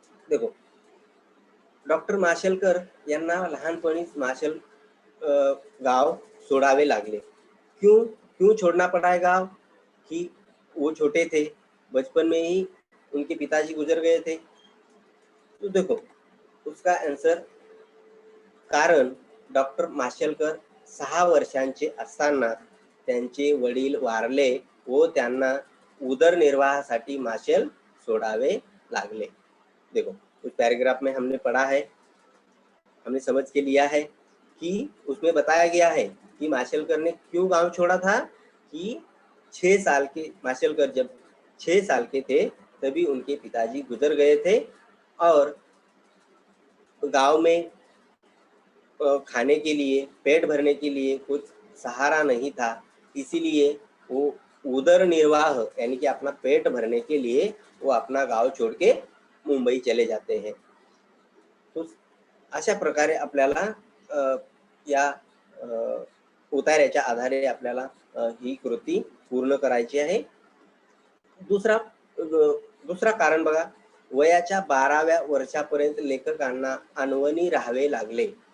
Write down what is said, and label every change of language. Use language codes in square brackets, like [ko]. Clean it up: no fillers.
[mr] देखो डॉक्टर माशेलकर यांना लहानपणीच माशेल गांव छोड़ावे लागले। [hi] क्यों क्यों छोड़ना पड़ा है गांव, कि वो छोटे थे, बचपन में ही उनके पिताजी गुजर गए थे। तो देखो उसका आंसर, [mr] कारण डॉक्टर माशेलकर 6 वर्षांचे असताना त्यांचे वडील वारले व त्यांना उदरनिर्वाहासाठी माशेल छोड़ावे लागले। [hi] देखो उस पैराग्राफ में हमने पढ़ा है, हमने समझ के लिया है कि उसमें बताया गया है कि माशेलकर ने क्यों गांव छोड़ा था, कि 6 साल के माशेलकर जब 6 साल के थे तभी उनके पिताजी गुजर गए थे और गांव में खाने के लिए, पेट भरने के लिए कुछ सहारा नहीं था, इसीलिए वो उदर निर्वाह यानी कि अपना पेट भरने के लिए वो अपना गांव छोड़ के मुंबई चले जाते हैं। [mr] तो अशा प्रकारे आपल्याला या उतार्याच्या आधारे आपल्याला ही कृती पूर्ण करायची आहे। दुसरा कारण बघा, वयाच्या 12व्या वर्षापर्यंत लेखकांना अनवनी राहावे लागले।